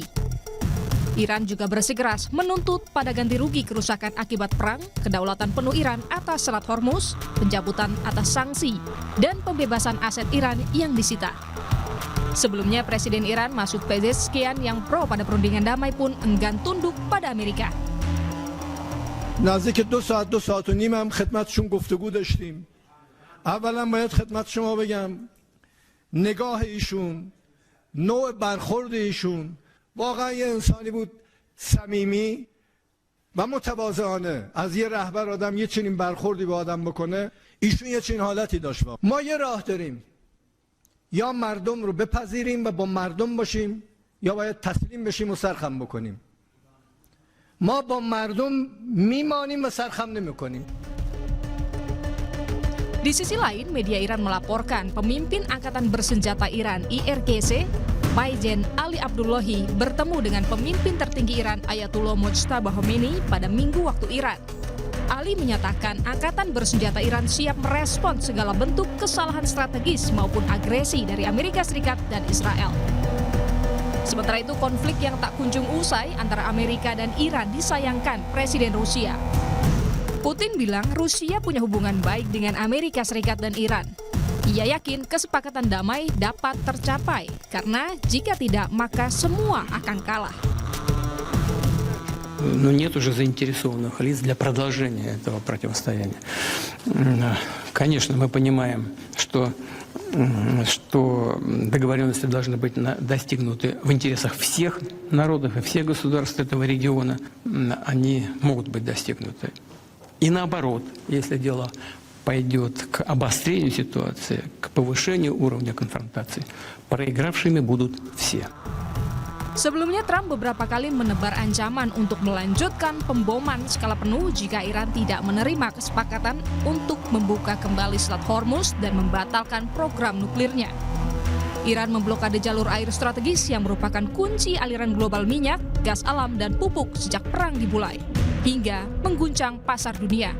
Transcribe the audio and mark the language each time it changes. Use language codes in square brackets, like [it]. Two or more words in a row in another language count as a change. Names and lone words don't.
[id] Iran juga bersikeras menuntut pada ganti rugi kerusakan akibat perang, kedaulatan penuh Iran atas Selat Hormuz, pencabutan atas sanksi, dan pembebasan aset Iran yang disita. Sebelumnya, Presiden Iran Masoud Pezeshkian yang pro pada perundingan damai pun enggan tunduk pada Amerika. [fa] نزدیک 2 ساعت و نیم هم خدمتشون گفتگو داشتیم. اولا باید خدمت شما بگم نگاه ایشون، نوع برخورد ایشون واقعا یه انسانی بود صمیمی و متواضعانه. از یه رهبر آدم یه چنین برخوردی به آدم بکنه، ایشون یه چنین حالتی داشت. ما یه راه داریم، یا مردم رو بپذیریم و با مردم باشیم، یا باید تسلیم بشیم و سرخم بکنیم. ما با مردم میمانیم و سرخم نمیکنیم. [id] Di sisi lain, media Iran melaporkan pemimpin Angkatan Bersenjata Iran IRGC, Maizen Ali Abdullahi, bertemu dengan pemimpin tertinggi Iran Ayatollah Mojtaba Khomeini pada Minggu waktu Iran. Ali menyatakan Angkatan Bersenjata Iran siap merespons segala bentuk kesalahan strategis maupun agresi dari Amerika Serikat dan Israel. Sementara itu, konflik yang tak kunjung usai antara Amerika dan Iran disayangkan Presiden Rusia. Putin bilang Rusia punya hubungan baik dengan Amerika Serikat dan Iran. Ia yakin kesepakatan damai dapat tercapai, karena jika tidak, maka semua akan kalah. [ru] Но нет уже заинтересованных лиц для продолжения этого противостояния. Конечно, мы понимаем, что договоренности должны быть достигнуты в интересах всех народов и всех государств этого региона. Они могут быть достигнуты. И наоборот, если дело пойдет к обострению ситуации, к повышению уровня конфронтации, проигравшими будут все. [id] Sebelumnya, Trump beberapa kali menebar ancaman untuk melanjutkan pemboman skala penuh jika Iran tidak menerima kesepakatan untuk membuka kembali Selat Hormuz dan membatalkan program nuklirnya. Iran memblokade jalur air strategis yang merupakan kunci aliran global minyak, gas alam, dan pupuk sejak perang dimulai, hingga mengguncang pasar dunia.